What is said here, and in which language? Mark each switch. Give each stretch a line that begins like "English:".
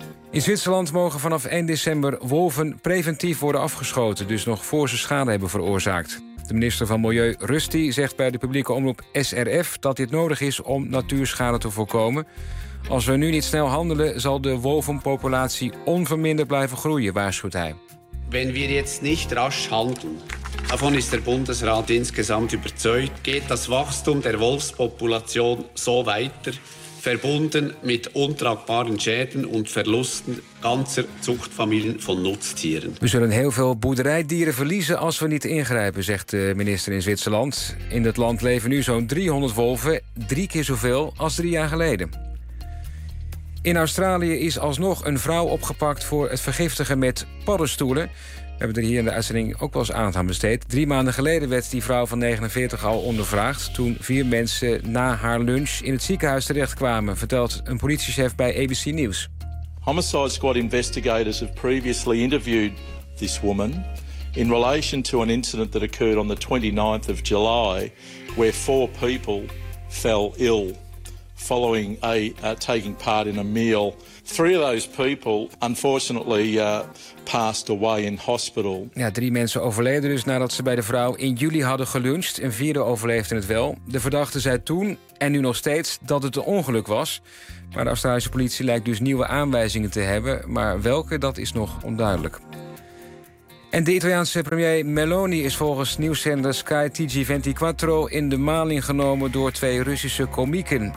Dutch: In Zwitserland mogen vanaf 1 december wolven preventief worden afgeschoten, dus nog voor ze schade hebben veroorzaakt. De minister van Milieu, Rusty, zegt bij de publieke omroep SRF dat dit nodig is om natuurschade te voorkomen. Als we nu niet snel handelen, zal de wolvenpopulatie onverminderd blijven groeien, waarschuwt hij.
German: Wenn wir jetzt nicht rasch handeln, davon ist der Bundesrat insgesamt überzeugt, geht das Wachstum der Wolfspopulation so weiter, verbunden mit untragbaren Schäden und Verlusten ganzer Zuchtfamilien von Nutztieren.
Dutch: We zullen heel veel boerderijdieren verliezen als we niet ingrijpen, zegt de minister in Zwitserland. In het land leven nu zo'n 300 wolven, 3 keer zoveel als 3 jaar geleden. In Australië is alsnog een vrouw opgepakt voor het vergiftigen met paddenstoelen. We hebben er hier in de uitzending ook wel eens aandacht aan besteed. 3 maanden geleden werd die vrouw van 49 al ondervraagd, toen 4 mensen na haar lunch in het ziekenhuis terechtkwamen, vertelt een politiechef bij ABC News.
English: Homicide Squad investigators have previously interviewed this woman in relation to an incident that occurred on the 29th of July, where 4 people fell ill. following a taking part in a meal. Three of those people unfortunately passed away in hospital.
Dutch: Ja, drie mensen overleden dus nadat ze bij de vrouw in juli hadden geluncht. Een vierde overleefde het wel. De verdachte zei toen en nu nog steeds dat het een ongeluk was. Maar de Australische politie lijkt dus nieuwe aanwijzingen te hebben. Maar welke, dat is nog onduidelijk. En de Italiaanse premier Meloni is volgens nieuwszender Sky TG24 in de maling genomen door twee Russische komieken.